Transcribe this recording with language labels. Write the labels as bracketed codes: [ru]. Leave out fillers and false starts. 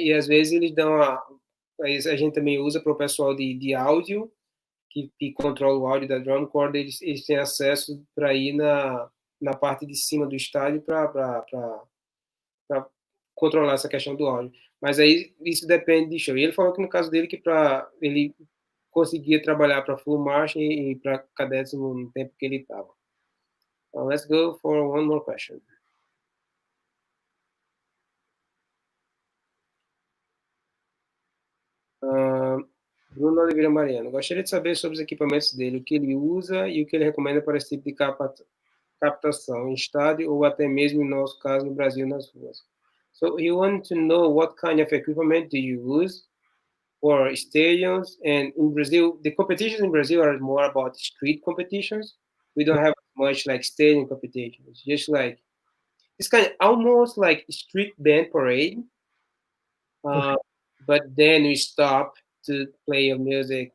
[pt] E às vezes eles dão a gente também usa para o pessoal de áudio que controla o áudio da drum corps, eles têm acesso para ir na parte de cima do estádio para controlar essa questão do áudio. Mas aí isso depende de show. E ele falou que no caso dele que ele conseguia trabalhar para Full March e para Cadets no tempo que ele estava. [en] Let's go for one more question. Bruno Oliveira Mariano. [pt] Gostaria de saber sobre os equipamentos dele, o que ele usa e o que ele recomenda para esse tipo de captação em estádio ou até mesmo, em nosso caso, no Brasil, nas ruas. [en] So you want to know what kind of equipment do you use for stadiums? And in Brazil, the competitions in Brazil are more about street competitions. We don't have much like stadium competitions. Just like it's kind of almost like street band parade, but then we stop to play your music.